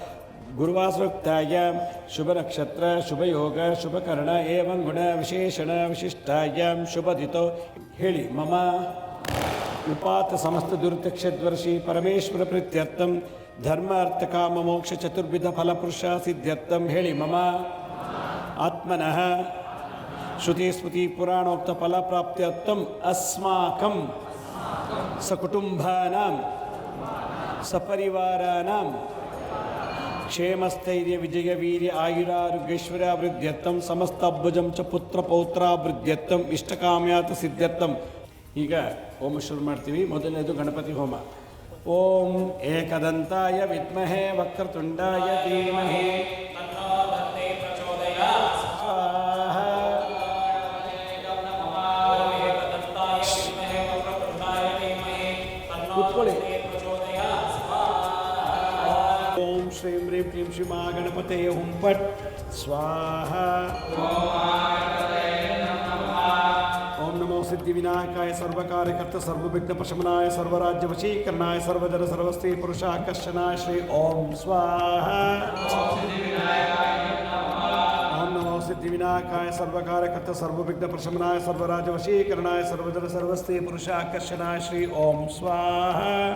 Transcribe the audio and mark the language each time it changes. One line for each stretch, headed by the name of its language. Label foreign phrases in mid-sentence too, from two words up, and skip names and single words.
Sanskrit: ಗುರುವಾಸರೋಕ್ತಾಯಾಂ ಶುಭ ನಕ್ಷತ್ರ ಶುಭಯೋಗ ಶುಭಕರ್ಣ ಏವಂ ಗುಣ ವಿಶೇಷಣ ವಿಶಿಷ್ಟಾಯಾಂ ಶುಭದಿತೋ ಹೇಳಿ. ಮಮ ಉಪಾತ ಸಮಸ್ತ ದುರಿತಕ್ಷದ್ವರ್ಷಿ ಪರಮೇಶ್ವರ ಪ್ರೀತ್ಯರ್ಥಂ ಧರ್ಮ ಅರ್ಥ ಕಾಮ ಮೋಕ್ಷ ಚತುರ್ವಿಧ ಫಲಪುರುಷ ಸಿದ್ಧ್ಯರ್ಥಂ ಹೇಳಿ. ಮಮ ಆತ್ಮನಃ ಶ್ರುತಿ ಸ್ಮೃತಿ ಪುರಾಣೋಕ್ತ ಫಲ ಪ್ರಾಪ್ತ್ಯರ್ಥಂ ಅಸ್ಮಾಕಂ सकुटुम्बानां सपरिवाराणां क्षेमस्थैर्य विजय वीर्य आयुरारोग्यैश्वर्याभिवृद्ध्यर्थं समस्तभुजं च पुत्रपौत्राभिवृद्ध्यर्थं इष्टकाम्यात सिद्ध्यर्थं
Kannada: ಈಗ ಹೋಮ ಶುರು ಮಾಡ್ತೀವಿ. ಮೊದಲನೇದು ಗಣಪತಿ ಹೋಮ.
Sanskrit: ಓಂ ಏಕದಂತಾಯ ವಿದ್ಮಹೇ ವಕ್ರತುಂಡಾಯ ಧೀಮಹಿ ಸ್ವಾಹಾ.
Kannada: ಕೂತ್ಕೊಳ್ಳಿ.
Sanskrit: ಓಂ ಶ್ರೀಂ ಹ್ರೀಂ ಕ್ಲೀಂ ಶ್ರೀ ಮಹಾಗಣಪತೆ ಹುಂ ಫಟ್ ಸ್ವಾಹಾ. ओम नमो सिद्धिविनायकाय सर्वकार्यकर्ता सर्वविघ्नप्रशमनाय सर्वराज्यवशीकरणाय सर्वजन सर्वस्त्री पुरुषाकर्षणाय श्री ओम स्वाहा. ओम नमो सिद्धिविनायकाय सर्वकार्यकर्ता सर्वविघ्नप्रशमनाय सर्वराज्यवशीकरणाय सर्वजन सर्वस्त्री पुरुषाकर्षणाय श्री ओम स्वाहा.